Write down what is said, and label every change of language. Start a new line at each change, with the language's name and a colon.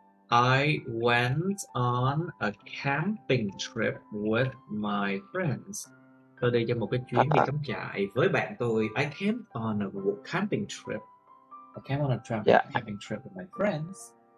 English: I went on a camping trip with my friends.
Vietnamese: Tôi đi cho một cái chuyến đi cắm trại với bạn tôi.
English: I came on a camping trip. I came on a camping trip with my friends.